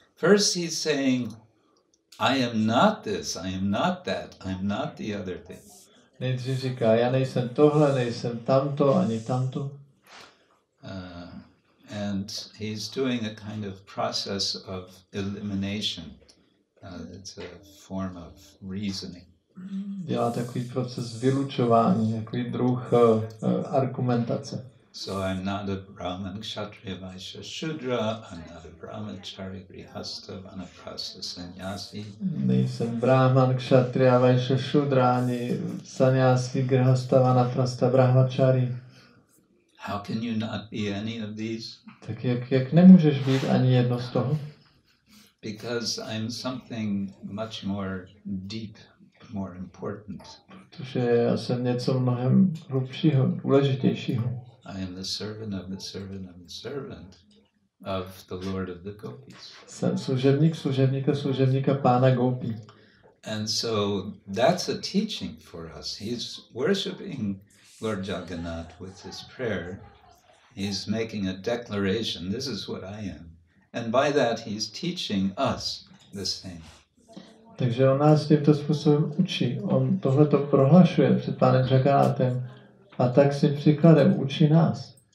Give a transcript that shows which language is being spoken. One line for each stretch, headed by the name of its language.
English: First he's saying, I am not this, I am not that, I am not the other thing.
Czech: Nejdřív říká, já nejsem tohle, nejsem tamto, ani tamto.
English: And he's doing a kind of process of elimination. It's a form of reasoning.
Czech: Dělá takový proces vylučování, takový druh argumentace.
English: So I'm not a Brahman, Kshatriya, Vaishya, Shudra. I'm not a Brahmachari, Grihastha, Vanaprastha, Sannyasi.
Czech: Nejsem Brahman, Kshatriya, Vaishya, Shudra, ani Sannyasi, Grihastha, Vanaprastha, Brahmachari.
English: How can you not be any of these?
Czech: Tak jak nemůžeš být ani jedno z toho?
English: Because I'm something much more deep, more important.
Czech: Protože já jsem něco mnohem hlubšího, důležitějšího.
English: I am the servant of the servant of the servant of the Lord of the Gopis.
Czech: Jsem služebníka pána Gopi.
English: And so that's a teaching for us. He's worshipping Lord Jagannath with his prayer. He's making a declaration, this is what I am. And by that he's teaching us the same.
Czech: Takže on nás tímto způsobem učí. On tohleto prohlašuje před pánem Jagannathem a tak si příkladem učí nás.